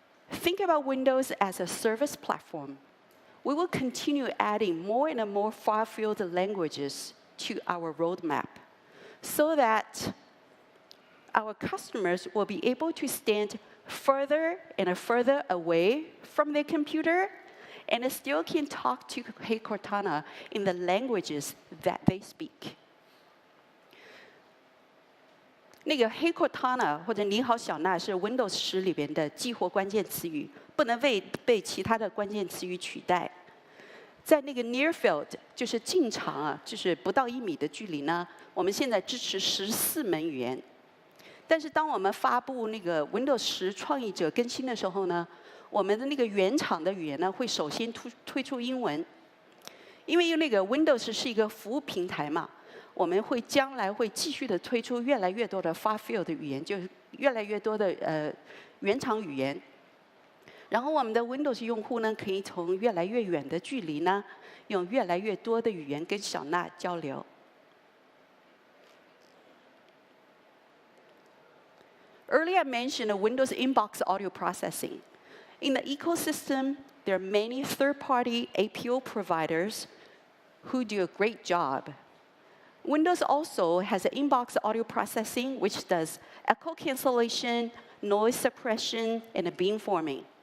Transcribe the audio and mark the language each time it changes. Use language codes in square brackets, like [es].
[en] Think about Windows as a service platform. We will continue adding more and more far-field languages to our roadmap so that our customers will be able to stand further and further away from their computer and still can talk to Hey Cortana in the languages that they speak. [zh] 那个 Hey Cortana 或者你好小娜是 Windows 10里边的激活关键词语，不能被其他的关键词语取代。在那个 near field 就是近场啊，就是不到1米的距离呢，我们现在支持14门语言。但是当我们发布那个 Windows 10创意者更新的时候呢，我们的那个原厂的语言呢会首先推出英文，因为那个 Windows 是一个服务平台嘛，我们会将来会继续的推出越来越多的 far field 的语言，就是越来越多的原厂语言。然后我们的 Windows 用户呢可以从越来越远的距离呢，用越来越多的语言跟小娜交流。 [en] Earlier I mentioned Windows inbox audio processing. In the ecosystem, there are many third-party APO providers who do a great job. Windows also has an inbox audio processing, which does echo cancellation, noise suppression, and beamforming.